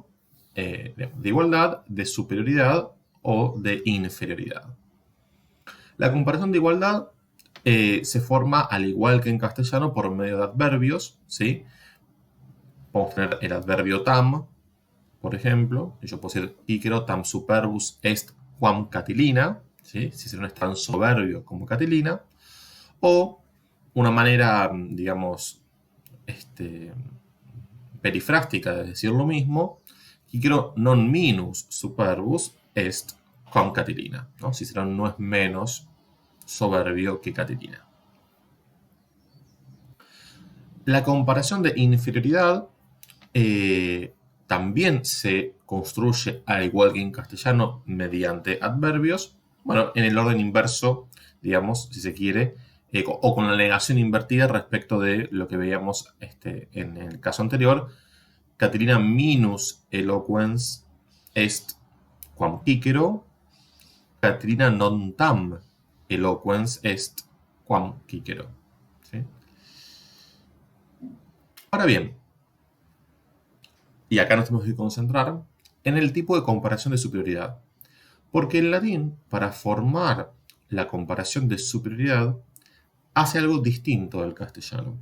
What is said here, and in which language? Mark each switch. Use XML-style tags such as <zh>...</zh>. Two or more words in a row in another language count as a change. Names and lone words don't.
<es>De igualdad, de superioridad o de inferioridad. La comparación de igualdad se forma, al igual que en castellano, por medio de adverbios, ¿sí? Podemos tener el adverbio tam, por ejemplo.</es> <la>Yo puedo decir Icaro tam superbus est quam Catilina,</la> <es>¿sí? Si no es tan soberbio como Catilina. O una manera, digamos, perifrástica de decir lo mismo,</es> <la>Icaro non minus superbus est quam Catilina,</la> <es>¿no? Cicerón no es menos soberbio que Catilina. La comparación de inferioridad también se construye, al igual que en castellano, mediante adverbios, bueno, en el orden inverso, digamos, si se quiere, o con la negación invertida respecto de lo que veíamos en el caso anterior.</es> <la>Catilina minus eloquens est quam Cicero, Catilina non tam eloquens est quam Cicero.</la> <es>¿Sí? Ahora bien, y acá nos tenemos que concentrar en el tipo de comparación de superioridad. Porque el latín, para formar la comparación de superioridad, hace algo distinto del castellano.</es>